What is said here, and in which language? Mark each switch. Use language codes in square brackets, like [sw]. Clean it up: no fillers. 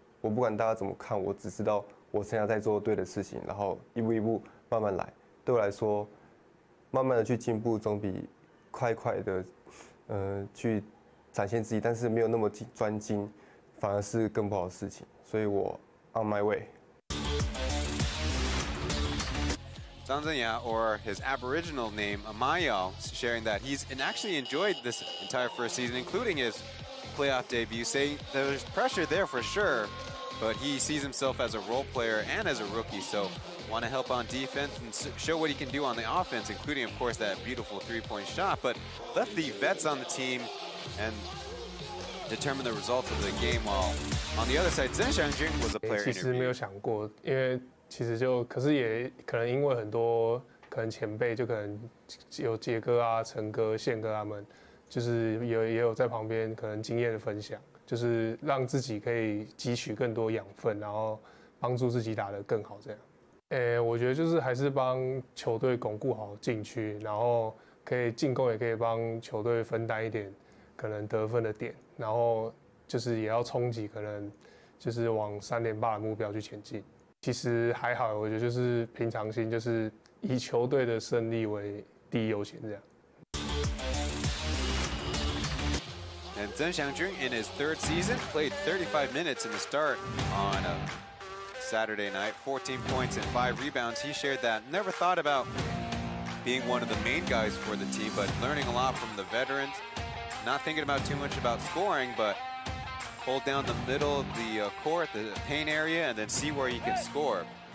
[zh] 我不管大家怎么看，我只知道我现在在做对的事情，然后一步一步慢慢来。对我来说，慢慢的去进步总比快的去展现自己，但是没有那么专精，反而是更不好的事情。所以我 [en] on my way。 Zhang Zhenya, or his Aboriginal name, Amayal, sharing that he's actually enjoyed this entire first season, including his playoff debut, saying there's pressure there for sure, but he sees himself as a role player and as a rookie, so want to help on defense and show what he can do on the offense, including, of course, that beautiful three-point shot, but left the vets on the team and determine the results of the game, while on the other side, Zhen Xiangjun was a player [zh] 其实没有想过，因为其实可是也可能因为很多可能前辈就可能有杰哥啊、陈哥、宪哥他们，就是也有在旁边可能经验的分享，就是让自己可以汲取更多养分，然后帮助自己打得更好这样。我觉得就是还是帮球队巩固好禁区，然后可以进攻，也可以帮球队分担一点可能得分的点，然后就是也要冲击可能就是往3连霸的目标去前进。其实还好，我觉得就是平常心，就是以球队的胜利为第一优先这样。 [en] And Zhen Xiangjun, in his third season, played 35 minutes in the start on Saturday night, 14 points and 5 rebounds. He shared that never thought about being one of the main guys for the team, but learning a lot from the veterans, not thinking about too much about scoring, but hold down the middle of the court, the paint area, and then see where he can score.